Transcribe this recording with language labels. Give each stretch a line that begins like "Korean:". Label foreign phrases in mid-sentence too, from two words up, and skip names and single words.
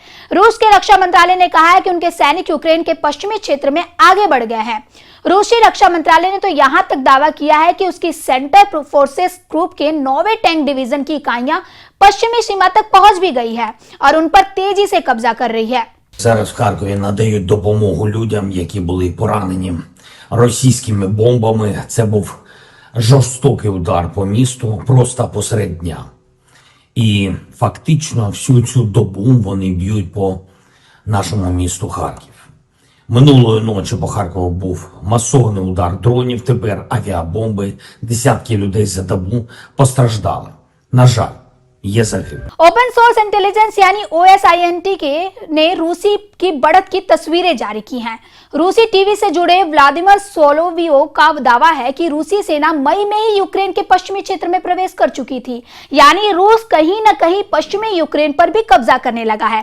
Hindi: रूस के रक्षा मंत्रालय ने कहा है कि उनके सैनिक यूक्रेन के पश्चिमी क्षेत्र में आगे बढ़ गए हैं। रूसी रक्षा मंत्रालय ने तो यहां तक दावा किया है कि उसकी
English: center forces group
Hindi: के 9वें
English: tank division
Hindi: की इकाइयां पश्चिमी सीमा तक पहुंच भी गई है और उन पर तेजी से कब्जा कर रही है।
Ukrainian: Зараз в Харкові надають допомогу людям, які були поранені російськими бомбами. Це був жорстокий удар по місту просто посеред дня. І фактично всю цю добу вони б'ють по нашому місту Харків. Минулої ночі по Харкову був масований удар дронів, тепер авіабомби. Десятки людей за добу постраждали. На жаль.
English: open source intelligence
Hindi: यानी OSINT ने रूसी की बढ़त की तस्वीरें जारी की हैं। रूसी टीवी से जुड़े व्लादिमीर सोलोवियो का दावा है कि रूसी सेना मई में ही यूक्रेन के पश्चिमी क्षेत्र में प्रवेश कर चुकी थी, यानी रूस कहीं न कहीं पश्चिमी यूक्रेन पर भी कब्जा करने लगा है।